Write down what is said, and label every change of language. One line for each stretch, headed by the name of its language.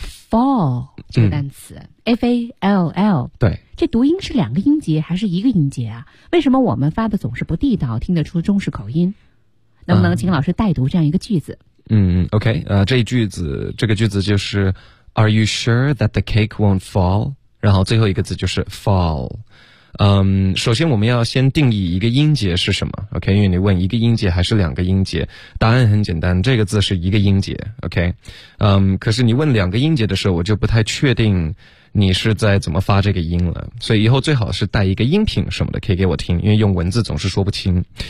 Chinese: fall 这个单词FALL。对。这读音是两个音节还是一个音节啊，为什么我们发的总是不地道，听得出中式口音，能不能请老师代读这样一个句子。 OK, 这一句子这个句子就是
English: Are you sure that the cake won't fall?
Chinese: 然后最后一个字就是 fall。首先我们要先定义一个音节是什么 ,OK, 因为你问一个音节还是两个音节，答案很简单，这个字是一个音节 ,OK, 可是你问两个音节的时候，我就不太确定你是在怎么发这个音了，所以以后最好是带一个音频什么的可以给我听，因为用文字总是说不清。